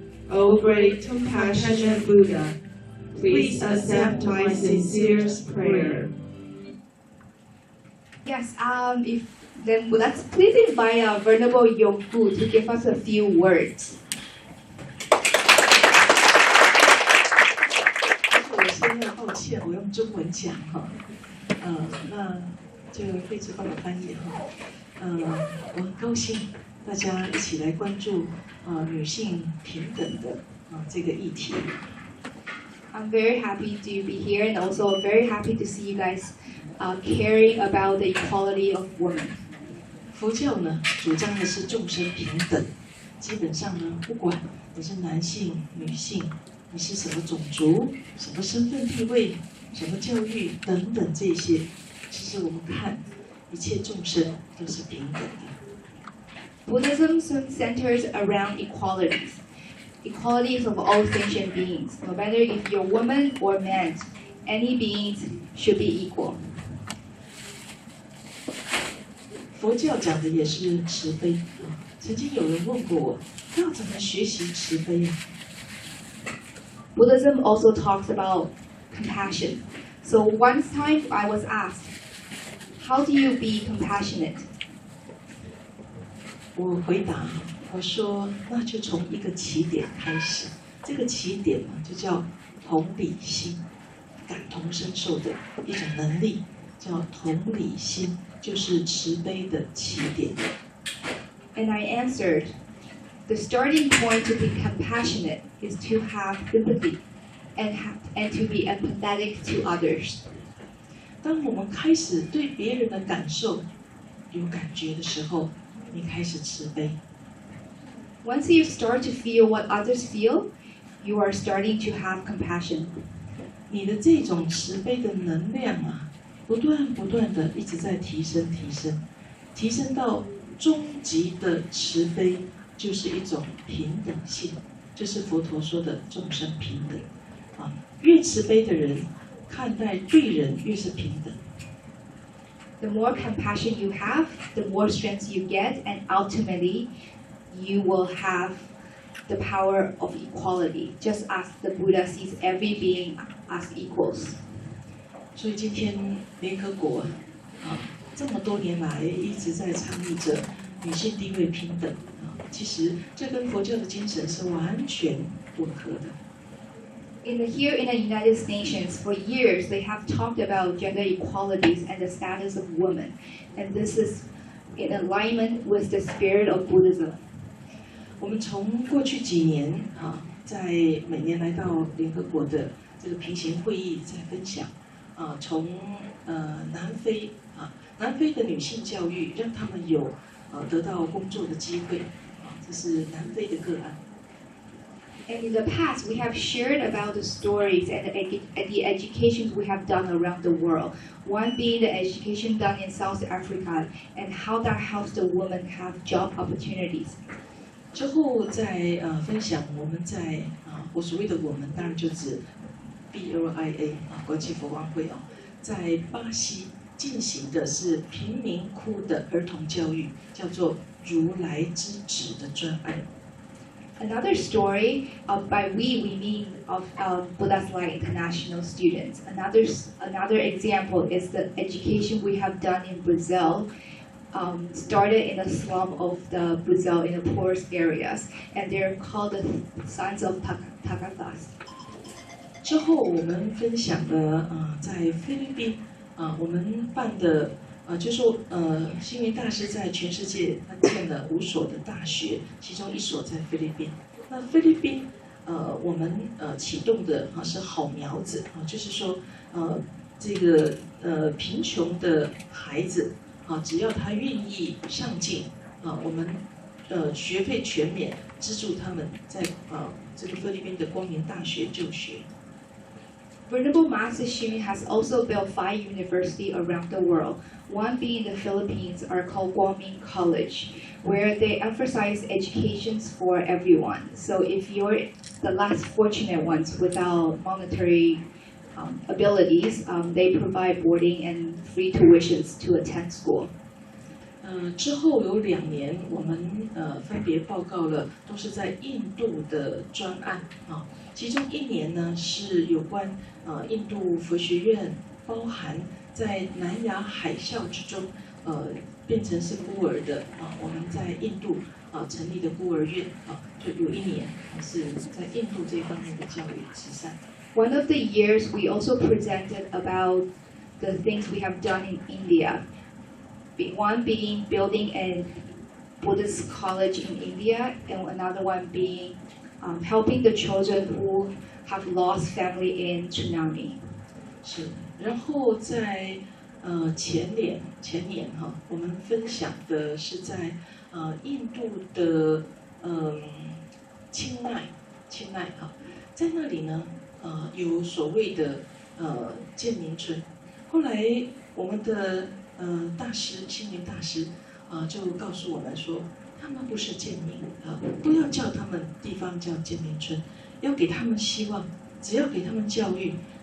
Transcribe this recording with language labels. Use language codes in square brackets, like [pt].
[en] O great compassionate Buddha, please accept my sincerest prayer. Yes, then let's please invite Venerable Yonggu to give us a few words. [zh] 我先要抱歉，我用中文讲哈，那就费子帮我翻译哈，我很高兴大家一起来关注女性平等的这个议题。 [en] I'm very happy to be here, and also very happy to see you guys caring about the equality of women. [zh] 佛教呢主张的是众生平等，基本上呢，不管你是男性、女性，你是什么种族、什么身份地位、什么教育等等这些，其实我们看一切众生都是平等的。 [en] Buddhism centers around equalities of all sentient beings, no matter if you're woman or man, any beings should be equal. [zh] 佛教讲的也是慈悲。曾经有人问过我，要怎么学习慈悲啊？ [en] Buddhism also talks about compassion. So one time I was asked, how do you be compassionate? [zh] 我回答，我说那就从一个起点开始，这个起点呢就叫同理心，感同身受的一种能力，叫同理心，就是慈悲的起点。 [en] And I answered, the starting point to be compassionate is to have empathy and to be empathetic to others. [zh] 当我们开始对别人的感受有感觉的时候，你开始慈悲。 [en] Once you start to feel what others feel, you are starting to have compassion. [zh] 你的这种慈悲的能量啊，不断的一直在提升，提升到终极的慈悲，就是一种平等性，就是佛陀说的众生平等啊。越慈悲的人，看待对人越是平等。 [en] The more compassion you have, the more strength you get, and ultimately, you will have the power of equality, just as the Buddha sees every being as equals. [zh] 所以今天联合国啊，这么多年来一直在倡议着女性地位平等啊，其实这跟佛教的精神是完全吻合的。 [en] Here in the United Nations, for years they have talked about gender equalities and the status of women, and this is in alignment with the spirit of Buddhism. [zh] 我们从过去几年啊，在每年来到联合国的这个平行会议在分享啊，从南非的女性教育，让她们有得到工作的机会啊，这是南非的个案。 [en] And in the past, we have shared about the stories and the educations we have done around the world. One being the education done in South Africa and how that helps the women have job opportunities. [zh] 之后再分享我们在我所谓的我们当然就指 BLIA 国际佛光会在巴西进行的是贫民窟的儿童教育，叫做如来之子的专案。 [en] Another story by we mean of Buddha's Light International students. Another example is the education we have done in Brazil. Started in the slum of the Brazil in the poorest areas, and they're called the Sons of Tagatas. [zh] 之后我们分享了在菲律宾我们办的就是说星云大师在全世界他建了5所的大学，其中1所在菲律宾。那菲律宾我们启动的是好苗子就是说这个贫穷的孩子只要他愿意上进我们学费全免，资助他们在这个菲律宾的光明大学就学。 [en] Venerable Master Xun has also built 5 universities around the world. One being in the Philippines are called Guangming College, where they emphasize educations for everyone. So if you're the less fortunate ones without monetary abilities, they provide boarding and free tuitions to attend school. [zh] 之后有2年，我们分别报告了，都是在印度的专案其中1年呢是有关印度佛学院，包含在南亚海啸之中变成是孤儿的我们在印度成立的孤儿院就有1年是在印度这方面的教育慈善。 [en] One of the years we also presented about the things we have done in India. One being building a Buddhist college in India, and another one being helping the children who have lost family in tsunami. [zh] 是，然后在前年哈，我们分享的是在印度的清奈哈，在那里呢有所谓的建民村，后来我们的大师星云大师就告诉我们说，他们不是建民不要叫他们地方叫建民村，要给他们希望，只要给他们教育。